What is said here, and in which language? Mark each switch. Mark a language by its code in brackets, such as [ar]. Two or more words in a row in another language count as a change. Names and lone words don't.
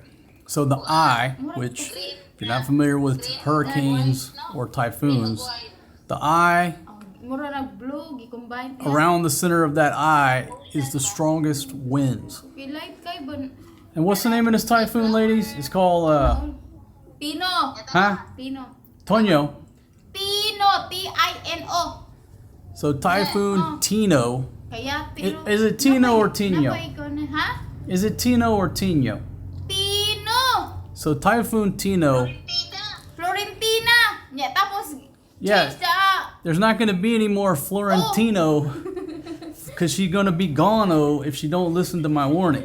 [en] So the eye, which if you're not familiar with hurricanes or typhoons, the eye around the center of that eye is the strongest winds. And what's the name of this typhoon, ladies? It's called Tino. Huh? Tino. Tonyo. Tino. T-I-N-O. So Typhoon Tino. Is it Tino or Tino? Is it Tino or Tino? Tino. So Typhoon Tino. Florentina. Yeah, tapos Yeah. There's not going to be any more Florentino because she's going to be gone if she don't listen to my warning.